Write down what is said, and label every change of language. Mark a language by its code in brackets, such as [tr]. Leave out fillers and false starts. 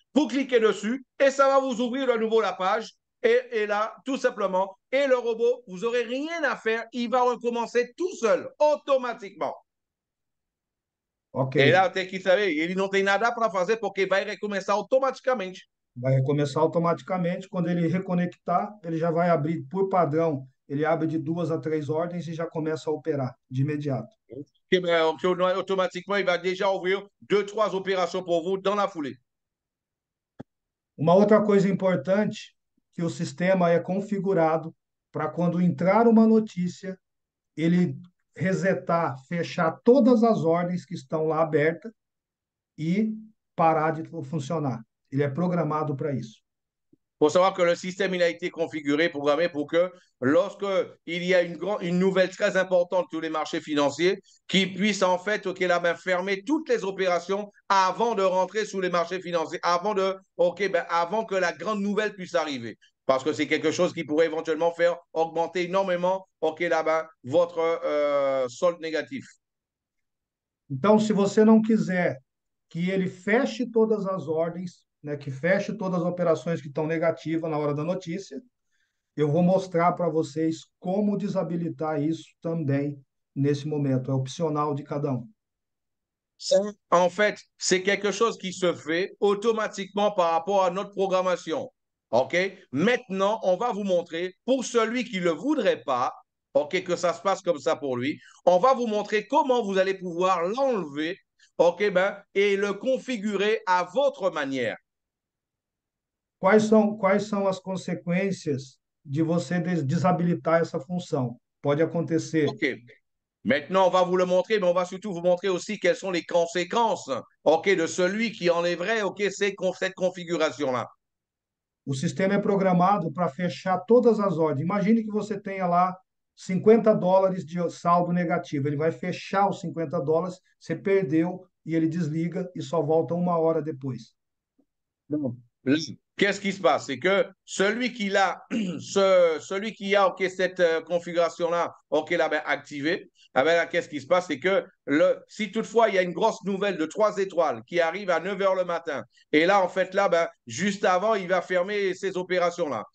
[fr] Vous cliquez dessus et ça va vous ouvrir de nouveau la page. Et là, tout simplement, et le robot, vous n'aurez rien à faire, il va recommencer tout seul, automatiquement. Ok, [pt] E lá tem que saber, ele não tem nada para fazer porque vai recomeçar automaticamente. vai recomeçar automaticamente. Quando ele reconectar, ele já vai abrir, por padrão, ele abre de 2 a 3 ordens e já começa a operar de imediato. [fr] Et ben, automatiquement, il va déjà ouvrir deux, trois opérations pour vous dans la foulée. [pt] Uma outra coisa importante, que o sistema é configurado para quando entrar uma notícia, ele resetar, fechar todas as ordens que estão lá abertas e parar de funcionar. Ele é programado para isso. [fr] Il faut savoir que le système il a été configuré, programmé pour que lorsque il y a une nouvelle très importante sur les marchés financiers, qu'il puisse en fait là, ben, fermer toutes les opérations avant de rentrer sur les marchés financiers, avant que la grande nouvelle puisse arriver. Parce que c'est quelque chose qui pourrait éventuellement faire augmenter énormément là, ben, votre solde négatif. [pt] Então, se você não quiser que ele feche todas as ordens, né, que feche todas as operações que estão negativas na hora da notícia, eu vou mostrar para vocês como desabilitar isso também nesse momento. É opcional de cada um. [fr] Ça, en fait, c'est quelque chose qui se fait automatiquement par rapport à notre programmation. OK? Maintenant, on va vous montrer, pour celui qui ne le voudrait pas, OK, que ça se passe comme ça pour lui, on va vous montrer comment vous allez pouvoir l'enlever, OK, ben, et le configurer à votre manière. [pt] Quais são as consequências de você desabilitar essa função? Pode acontecer. OK. [fr] Maintenant, on va vous le montrer, mais on va surtout vous montrer aussi quelles sont les conséquences, OK, de celui qui enlèverait, OK, cette configuration-là. [pt] O sistema é programado para fechar todas as ordens. Imagine que você tenha lá US$ 50 de saldo negativo. Ele vai fechar os US$ 50, você perdeu e ele desliga e só volta 1 hora depois. [fr] Bon. Là, qu'est-ce qui se passe? C'est que celui qui a, celui qui a OK, cette configuration-là, OK, là, ben, activée, ah ben, là, qu'est-ce qui se passe? C'est que si toutefois il y a une grosse nouvelle de 3 étoiles qui arrive à 9 h le matin, et là, en fait, là, ben, juste avant, il va fermer ces opérations-là.